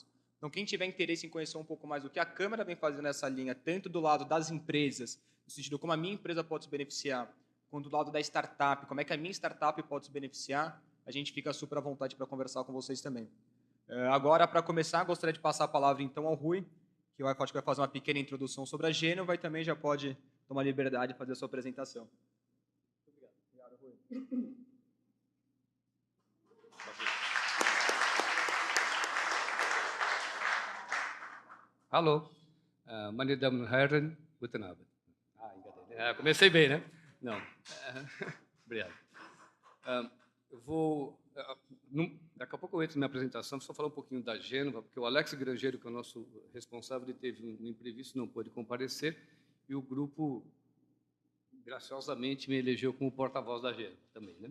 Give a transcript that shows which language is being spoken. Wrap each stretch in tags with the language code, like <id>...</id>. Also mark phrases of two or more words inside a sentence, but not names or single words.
<pt>Então, quem tiver interesse em conhecer um pouco mais do que a Câmara vem fazendo nessa linha, tanto do lado das empresas, no sentido de como a minha empresa pode se beneficiar, quanto do lado da startup, como é que a minha startup pode se beneficiar, a gente fica super à vontade para conversar com vocês também. Agora, para começar, gostaria de passar a palavra então ao Rui, que eu acho que vai fazer uma pequena introdução sobre a Gênova e também já pode tomar liberdade de fazer a sua apresentação. Obrigado, Rui.</pt> <de>Hallo, meine Damen und Herren, guten Abend.</de> <pt>Comecei bem, né? Não. Obrigado. Eu vou... daqui a pouco eu entro na minha apresentação, só falar um pouquinho da Gênova, porque o Alex Grangeiro, que é o nosso responsável, ele teve um imprevisto, não pôde comparecer, e o grupo, graciosamente, me elegeu como porta-voz da Gênova também, né?</pt>